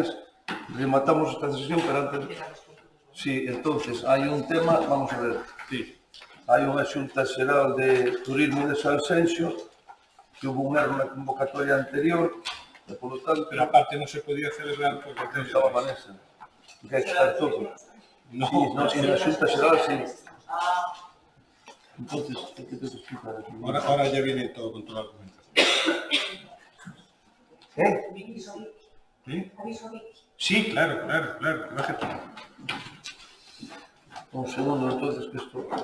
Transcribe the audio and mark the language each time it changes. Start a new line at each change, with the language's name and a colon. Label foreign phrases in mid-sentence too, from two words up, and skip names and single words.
Galician: Rematamos esta sesión, pero antes... Sí, entonces, hai un tema, vamos a ver.
Spanish: Sí.
Galician: Hai unha xunta xeral de turismo de Sanxenxo, que hubo un erro na convocatoria anterior, e polo tanto... Pero aparte non se podía celebrar porque Estaba Vanessa. Que hai que estar todo.
Spanish: No,
Galician: Sí, na xunta xeral,
Spanish: sí. Entonces, ¿qué te explicar aquí? ahora ya viene todo con toda la documentación. ¿Sí? Sí, claro. Bájate. Un segundo, entonces, que esto...